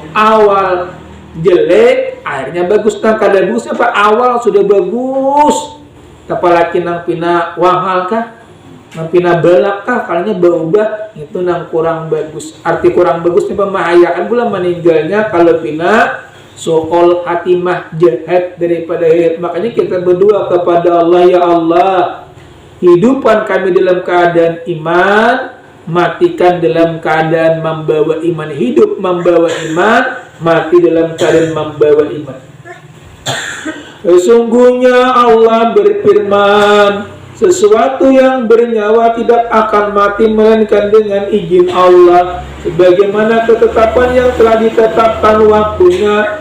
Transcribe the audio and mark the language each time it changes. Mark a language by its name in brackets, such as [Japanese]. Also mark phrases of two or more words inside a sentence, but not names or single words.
[Banjar] Awal jelek akhirnya bagus nang kada bagus apa awal sudah bagus apalagi nang pina wahal kah nang pina balak kah kalinya berubah itu nang kurang bagus. Arti kurang bagusnya pemahayakan pula meninggalnya kalau pina soal hatimah jahat daripada hidup. [Indonesian] Makanya kita berdoa kepada Allah, ya Allah, hidupkan kami dalam keadaan iman, matikan dalam keadaan membawa iman. Hidup membawa iman, mati dalam keadaan membawa iman. Sesungguhnya Allah berfirman, sesuatu yang bernyawa tidak akan mati melainkan dengan izin Allah, sebagaimana ketetapan yang telah ditetapkan waktunya.